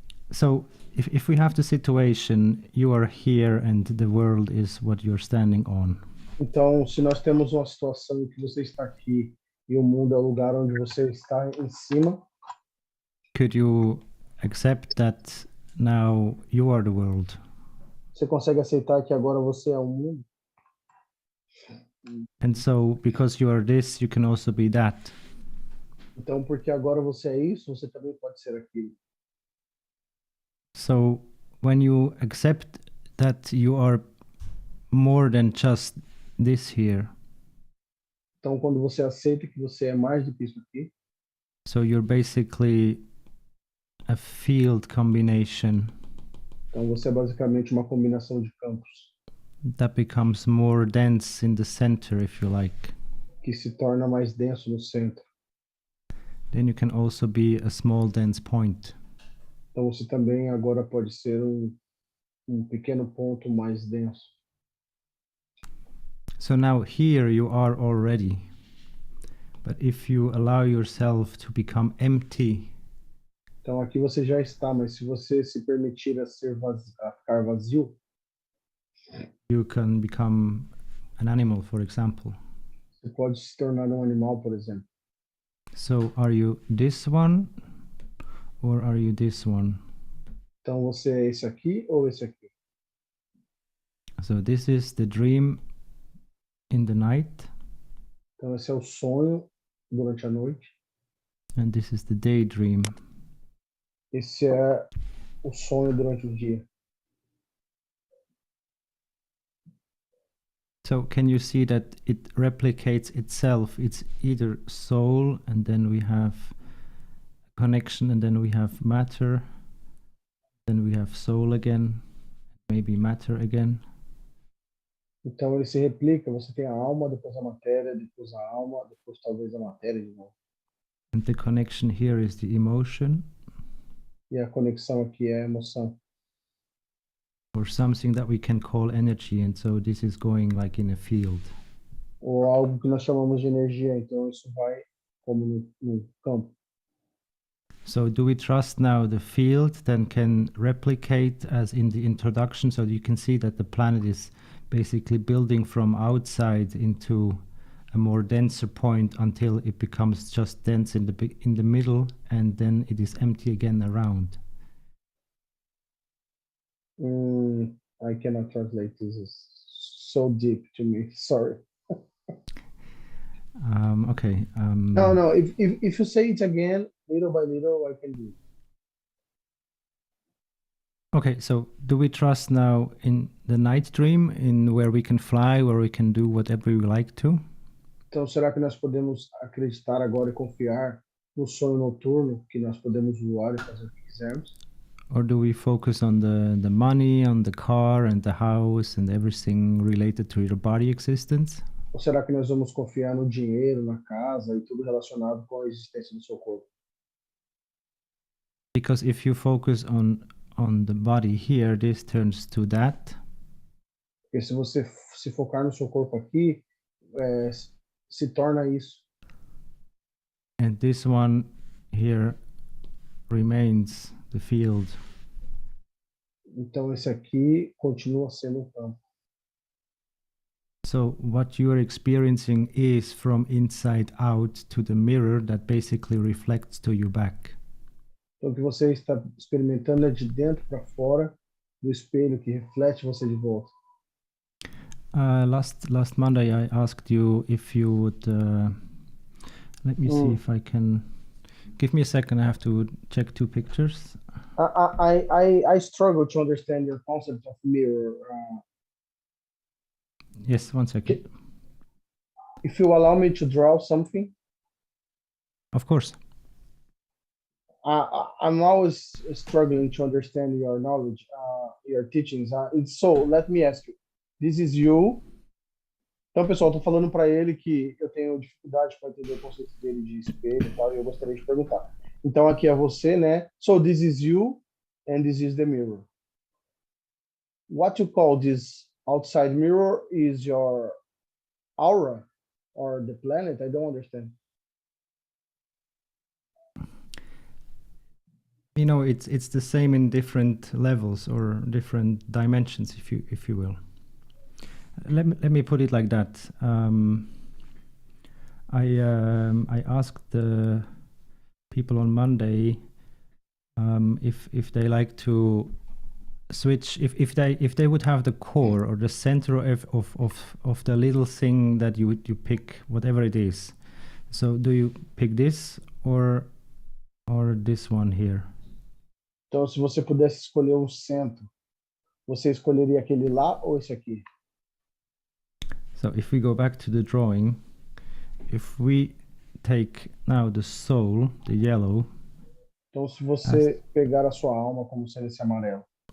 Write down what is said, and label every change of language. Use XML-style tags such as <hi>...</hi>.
<en>So if we have the situation, you are here and the world is what you're standing on.</en> <pt>Então, se nós temos uma situação em que você está aqui e o mundo é o lugar onde você está em cima,</pt> <en>could you accept that now you are the world?</en> <pt>Você consegue aceitar que agora você é o mundo?</pt> <en>And so, because you are this, you can also be that.</en> <pt>Então, porque agora você é isso, você também pode ser aquilo.</pt> <en>So, when you accept that you are more than just this here.</en> <pt>Então, quando você aceita que você é mais do que isso aqui.</pt> <en>So you're basically a field combination.</en> <pt>Então, você é basicamente uma combinação de campos.</pt> <en>That becomes more dense in the center, if you like.</en> <pt>Que se torna mais denso no centro.</pt> <en>Then you can also be a small dense point.</en> <pt>Então você também agora pode ser um pequeno ponto mais denso.</pt> <en>So now here you are already. But if you allow yourself to become empty.</en> <pt>Então aqui você já está, mas se você se permitir a ficar vazio,</pt> <en>you can become an animal, for example.</en> <pt>Você pode se tornar um animal, por exemplo.</pt> <en>So are you this one or are you this one?</en> <pt>Então você é esse aqui ou esse aqui?</pt> <en>So this is the dream in the night.</en> <pt>Então esse é o sonho durante a noite.</pt> <en>And this is the daydream.</en> <pt>Esse é o sonho durante o dia.</pt> <en>So can you see that it replicates itself? It's either soul, and then we have connection, and then we have matter, then we have soul again, maybe matter again.</en> <pt>Então ele se replica, você tem a alma, depois a matéria, depois a alma, depois talvez a matéria de novo.</pt> <en>And the connection here is the emotion,</en> <pt>E a conexão aqui é a emoção.</pt> <en>or something that we can call energy. And so this is going like in a field.</en> <pt>Ou algo que nós chamamos de energia, então isso vai como no campo.</pt> <en>So do we trust now the field then can replicate as in the introduction? So you can see that the planet is basically building from outside into a more denser point until it becomes just dense in the middle, and then it is empty again around. I cannot translate. This is so deep to me. Sorry. Okay. No. If you say it again, little by little, I can do it. Okay, so do we trust now in the night dream, in where we can fly, where we can do whatever we like to?</en> <pt>Então, será que nós podemos acreditar agora e confiar no sonho noturno, que nós podemos voar e fazer o que quisermos?</pt> <en>Or do we focus on the money, on the car and the house and everything related to your body existence?</en> <pt>Ou será que nós vamos confiar no dinheiro, na casa e tudo relacionado com a existência do seu corpo?</pt> <en>Because if you focus on the body here, this turns to that.</en> <pt>Porque se você se focar no seu corpo aqui, se torna isso.</pt> <en>And this one here remains the field.</en> <pt>Então esse aqui continua sendo o campo.</pt> <en>So what you are experiencing is from inside out to the mirror that basically reflects to you back.</en> <pt>Então o que você está experimentando é de dentro para fora do espelho que reflete você de volta.</pt> <en>Last Monday I asked you if you would let me see if I can. Give me a second, I have to check two pictures. I struggle to understand your concept of mirror. Yes, one second. If you allow me to draw something. Of course. I'm always struggling to understand your knowledge, your teachings. So let me ask you, this is you.</en> <pt>Então, pessoal, estou falando para ele que eu tenho dificuldade para entender o conceito dele de espelho e tal, e eu gostaria de perguntar. Então, aqui é você, né?</pt> <en>So this is you, and this is the mirror. What you call this outside mirror is your aura or the planet? I don't understand. You know, it's the same in different levels or different dimensions, if you will. Let me put it like that. I asked the people on Monday if they like to switch, if they would have the core or the center of the little thing that you pick, whatever it is. So do you pick this or this one here?</en> <pt>Então, se você pudesse escolher um centro, você escolheria aquele lá ou esse aqui?</pt> <en>So if we go back to the drawing, if we take now the soul, the yellow,</en> <pt>então se você pegar a sua alma como sendo esse amarelo,</pt>